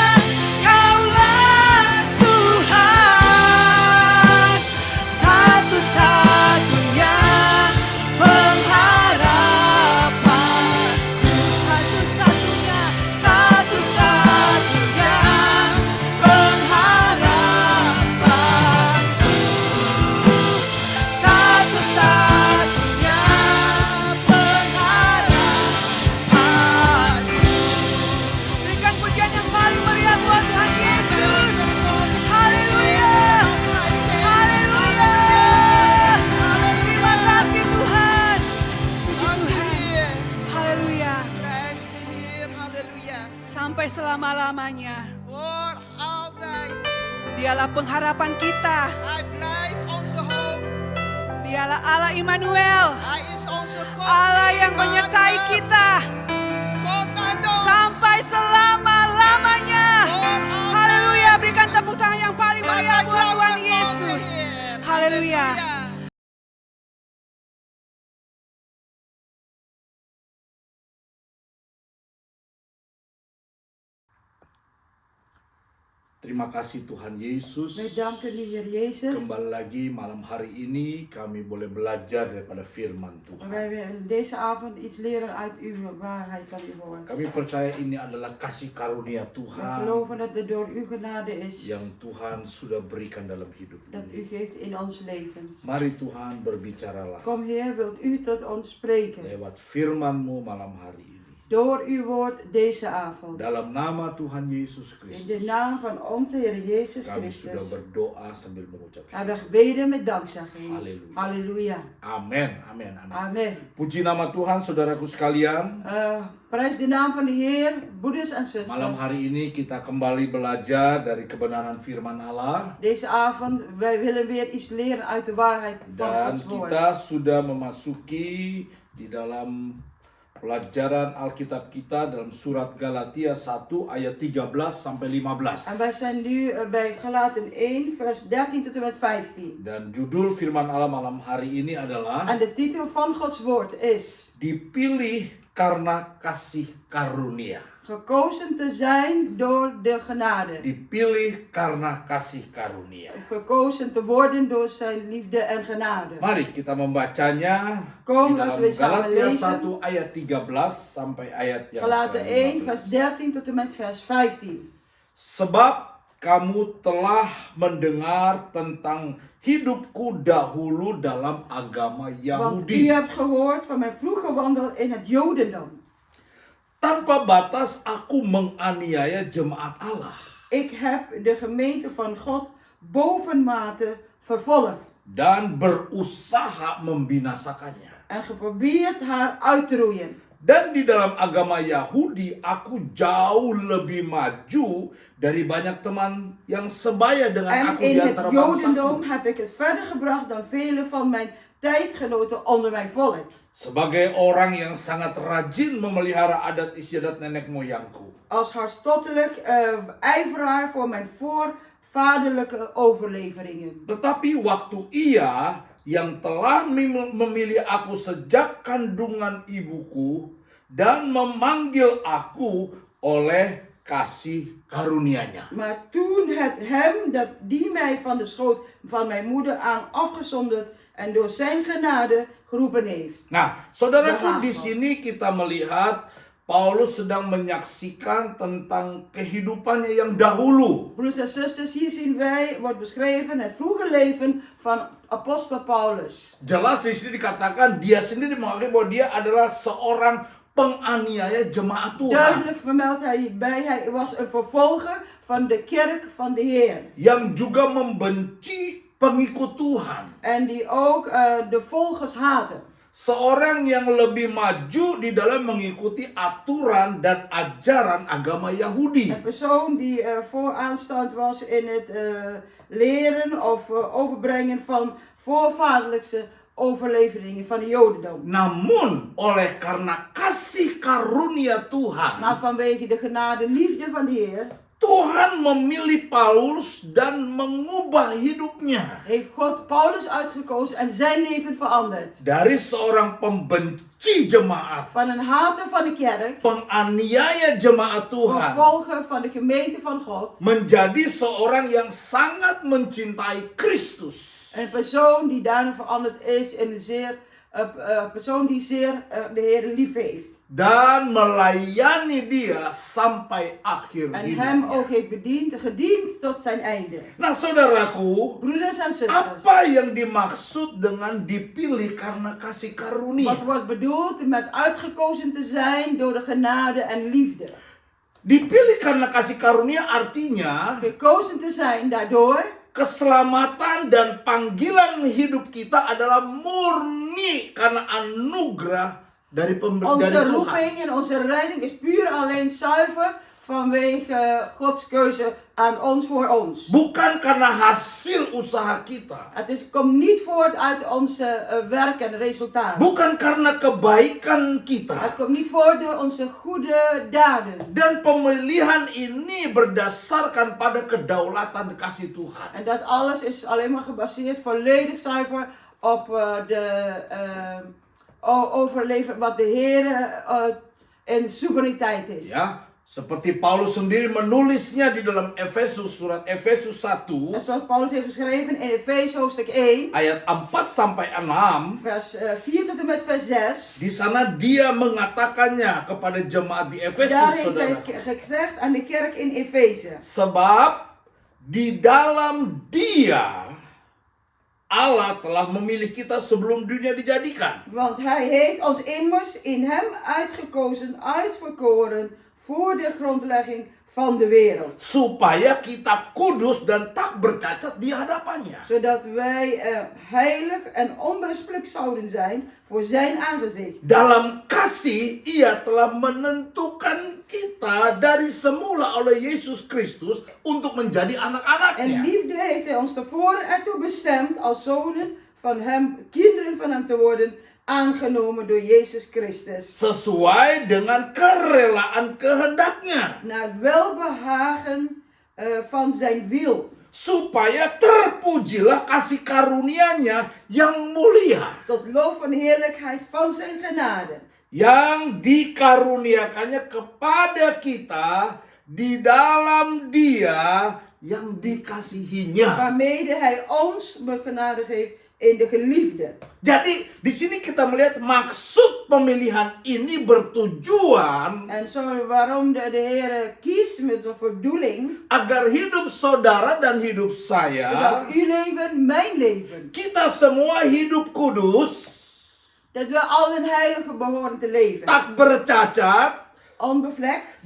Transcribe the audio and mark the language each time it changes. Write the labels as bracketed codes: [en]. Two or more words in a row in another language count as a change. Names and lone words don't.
[id] Kaulah Tuhan, satu-satunya pengharapanku, satu-satunya pengharapanku, satu-satunya pengharapanku. Berikan pujian yang paling meriah buat Tuhan Yesus. Haleluya. Haleluya. Terima kasih Tuhan. Puji [nl] Dank u, [id] Tuhan. [nl] Heer. [id] Haleluya. [nl] Prijs de Heer. Halleluja. [id] Sampai selama-lamanya. [nl] Voor altijd. [id] Dialah pengharapan kita. [nl] Hij blijft onze hoop. [id] Dialah Allah Immanuel. [nl] Hij is onze God. [id] Allah yang [nl] die [id] menyertai [nl] maakt. [id] kita [nl] God met ons. [id] sampai selama-lamanya. [nl] Voor altijd. [id] Haleluya. [nl] Berikan tepuk tangan yang paling Wij [id] meriah buat Tuhan [nl] klappen onze [id] Yesus. [nl] Heer. [id] Haleluya. Terima kasih Tuhan Yesus. [nl] Wij danken u, Heer Jezus. [id] Kembali lagi malam hari ini kami boleh belajar daripada firman Tuhan. [nl] Wij willen deze avond iets leren uit uw waarheid van uw woord. [id] Kami percaya ini adalah kasih karunia [nl] We [id] Tuhan [nl] geloven dat het door uw genade is [id] yang Tuhan sudah berikan dalam hidup [nl] dat u [id] ini. [nl] geeft in ons levens. [id] Mari Tuhan berbicaralah [nl] Kom Heer, wilt u tot ons spreken [id] lewat firman-Mu malam hari ini. [nl] door uw woord deze avond. [id] Dalam nama Tuhan Yesus [nl] In de [id] Kristus [nl] naam van onze Heer Jezus [id] kami sudah [nl] Christus [id] berdoa sambil mengucap [nl] hebben [id] syukur. [nl] we gebeden met dankzegging. [id] Halleluja. [nl] Halleluja. [id] Amin, amin, amin. [nl] Amen. [id] Puji nama Tuhan saudaraku sekalian. [nl] Prijs de naam van de Heer, broeders en [id] Malam [nl] zusters. [id] hari ini kita kembali belajar dari kebenaran firman Allah. [nl] Deze avond, wij willen weer iets leren uit de waarheid van [id] Dan [nl] Gods woord. [id] kita sudah memasuki di dalam pelajaran Alkitab kita dalam surat Galatia 1 ayat 13 sampai 15. [nl] En wij zijn nu bij Galaten 1, vers 13 tot en met 15. [id] Dan judul firman Allah malam hari ini adalah [nl] En de titel van Gods woord is [id] dipilih karena kasih karunia. [nl] gekozen te zijn door de genade. [id] Dipilih karena kasih karunia. [nl] Gekozen te worden door zijn liefde en genade. [id] Mari kita membacanya [nl] Kom, [id] di dalam [nl] laten we samen [id] Galatia [nl] lezen. [id] 1 ayat 13 sampai ayat yang [nl] Galaten 1, vers [id] ke-15. [nl] 13 tot en met vers 15. [id] Sebab kamu telah mendengar tentang hidupku dahulu dalam agama [nl] Want u [id] Yahudi. [nl] hebt gehoord van mijn vroege wandel in het Jodendom. [id] Tanpa batas aku menganiaya jemaat Allah. [nl] Ik heb de gemeente van God bovenmate vervolgd. [id] Dan berusaha membinasakannya. [nl] En geprobeerd haar uit te roeien. [id] Dan di dalam agama Yahudi aku jauh lebih maju dari banyak teman yang sebaya dengan [nl] En [id] aku [nl] in [id] di [nl] het [id] antara [nl] Jodendom [id] bangsaku. [nl] heb ik het verder gebracht dan vele van mijn tijdgenoten onder mijn volk. [id] Sebagai orang yang sangat rajin memelihara adat istiadat nenek moyangku. [nl] Als hartstochtelijk ijveraar voor mijn voorvaderlijke overleveringen. [id] Tetapi waktu ia yang telah memilih aku sejak kandungan ibuku dan memanggil aku oleh kasih karunia-Nya. [nl] Maar toen het hem die mij van de schoot van mijn moeder aan afgezonderd en door zijn genade geroepen heeft. [id] Nah, saudaraku, di sini kita melihat Paulus sedang menyaksikan tentang kehidupannya yang dahulu. [nl] Broers en zusters, hier zien wij, wordt beschreven het vroege leven van apostel Paulus. [id] Jelas di sini dikatakan dia sendiri mengakui bahwa dia adalah seorang penganiaya jemaat Tuhan. [nl] Duidelijk vermeldt hij bij, hij was een vervolger van de kerk van de Heer. [id] Yang juga membenci pengikut Tuhan. [nl] En die ook de volgers haten. [id] Seorang yang lebih maju di dalam mengikuti aturan dan ajaran agama Yahudi. [nl] Een persoon die vooraanstaand was in het leren of overbrengen van voorvaderlijkse overleveringen van de Jodendom. [id] Namun oleh karena kasih karunia Tuhan, [nl] Maar vanwege de genade en liefde van de Heer [id] Tuhan memilih Paulus dan mengubah hidupnya. [nl] heeft God Paulus uitgekozen en zijn leven veranderd. [id] Dari seorang pembenci jemaat, [nl] Van een hater van de kerk, [id] penganiaya jemaat Tuhan, [nl] vervolger van de gemeente van God. [id] menjadi seorang yang sangat mencintai Kristus. [nl] Een persoon die daarna veranderd is in een persoon die zeer de Heer lief heeft. [id] Dan melayani dia sampai akhir [nl] En hem [id] hidupnya. [nl] ook heeft gediend tot zijn einde. [id] Nah, saudaraku, [nl] Broeders en zusters, [id] apa yang dimaksud dengan dipilih karena kasih karunia? [nl] wat wordt bedoeld met uitgekozen te zijn door de genade en liefde? [id] Dipilih karena kasih karunia artinya [nl] Gekozen te zijn daardoor [id] keselamatan dan panggilan hidup kita adalah murni karena anugerah dari [nl] onze [id] Tuhan. [nl] roeping en onze redding is puur alleen zuiver vanwege Gods keuze aan ons voor ons. [id] Bukan karena hasil usaha kita. [nl] Het komt niet voort uit onze werk en resultaat. [id] Bukan karena kebaikan kita. [nl] Het komt niet voort door onze goede daden. [id] Dan pemilihan ini berdasarkan pada kedaulatan kasih Tuhan. [nl] En dat alles is alleen maar gebaseerd volledig zuiver op overleven wat de Heer in soevereiniteit is. [id] Ya, seperti Paulus sendiri menulisnya di dalam Efesus, surat Efesus 1 [nl] En zoals Paulus heeft geschreven in Efeze hoofdstuk 1, [id] ayat 4 sampai 6. [nl] vers 4 tot en met vers 6. [id] Di sana dia mengatakannya kepada jemaat di Efesus, [nl] Daar heeft [id] saudara. [nl] hij gezegd aan de kerk in Efeze. [id] Sebab di dalam Dia Allah telah memilih kita sebelum dunia dijadikan. [nl] Want hij heeft ons immers in hem uitgekozen, uitverkoren voor de grondlegging van de wereld. [id] Supaya kita kudus dan tak bercacat di hadapannya. [nl] Zodat wij heilig en onberispelijk zouden zijn voor zijn aangezicht. [id] Dalam kasih ia telah menentukan kita dari semula oleh Yesus Kristus untuk menjadi [nl] En [id] anak-anaknya. [nl] liefde heeft hij ons tevoren ertoe bestemd als zonen van hem, kinderen van hem te worden, aangenomen door Jezus Christus. [id] Sesuai dengan kerelaan kehendaknya. [nl] Naar het welbehagen van zijn wil. [id] Supaya terpujilah kasih karunia-Nya yang mulia. [nl] Tot lof van de heerlijkheid van zijn genade. [id] Yang dikaruniakannya kepada kita di dalam Dia yang dikasihinya. [nl] Waarmede hij ons begenadigd heeft in de geliefde. [id] Jadi di sini kita melihat maksud pemilihan ini bertujuan [nl] En zo waarom de Heer kiest met een bedoeling. [id] agar hidup saudara dan hidup saya, [nl] Zodat uw leven, mijn leven. [id] kita semua hidup kudus, [nl] Dat we allen heilige behoren te leven. [id] tak bercacat, [nl] Onbevlekt.